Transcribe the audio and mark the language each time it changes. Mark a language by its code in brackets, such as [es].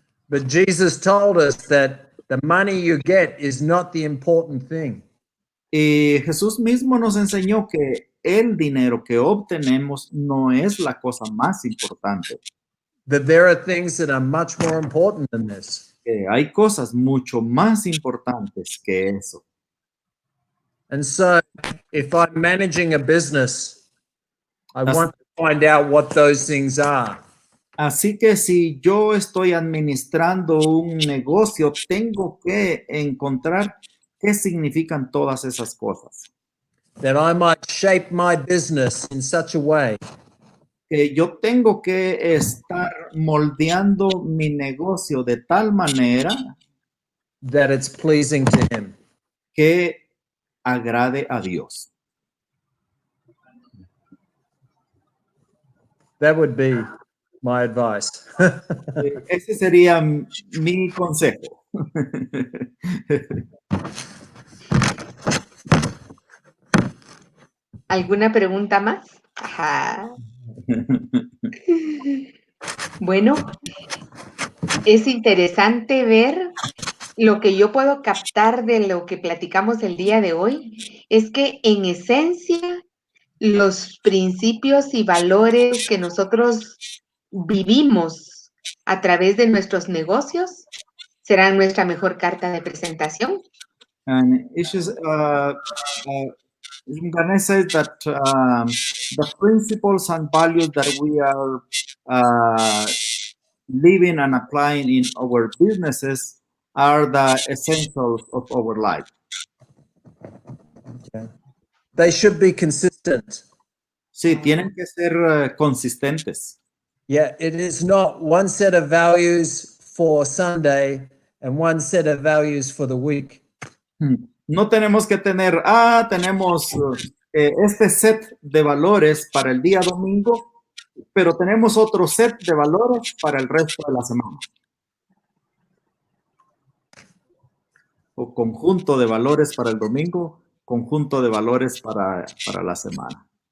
[en] But Jesus told us that the money you get is not the important thing. [es] Y Jesús mismo nos enseñó que el dinero que obtenemos no es la cosa más importante. [en] That there are things that are much more important than this. [es] Que hay cosas mucho más importantes que eso. [en] And so if I'm managing a business, I want to find out what those things are. [es] Así que si yo estoy administrando un negocio, tengo que encontrar qué significan todas esas cosas. [en] That I might shape my business in such a way [es] Que yo tengo que estar moldeando mi negocio de tal manera [en] that it's pleasing to him. [es] que agrade a Dios. [en] That would be my advice. [es] Ese sería mi consejo. ¿Alguna pregunta más? Ajá. Bueno, es interesante ver lo que yo puedo captar de lo que platicamos el día de hoy, es que en esencia los principios y valores que nosotros vivimos a través de nuestros negocios serán nuestra mejor carta de presentación. [en] And it's just, Gane says that the principles and values that we are living and applying in our businesses are the essentials of our life. Okay. They should be consistent. [es] Sí, tienen que ser consistentes. [en] Yeah, it is not one set of values for Sunday and one set of values for the week. [es] No tenemos que tener, tenemos este set de valores para el día domingo, pero tenemos otro set de valores para el resto de la semana. O conjunto de valores para el domingo, conjunto de valores para la semana.